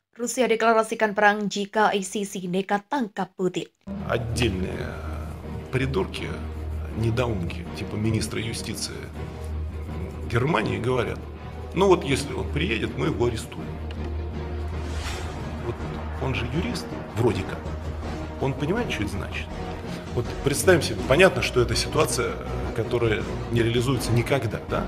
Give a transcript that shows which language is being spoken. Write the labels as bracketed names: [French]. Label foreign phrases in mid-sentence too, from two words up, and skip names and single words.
[Indonesian] Rusia deklarasikan perang jika ICC nekat tangkap Putin. [Russian] Отдельные придурки, недоумки, типа министра юстиции Германии говорят, ну вот если он приедет, мы его арестуем. Вот он же юрист, вроде как. Он понимает, что это значит? Вот представим себе, понятно, что это ситуация, которая не реализуется никогда, да?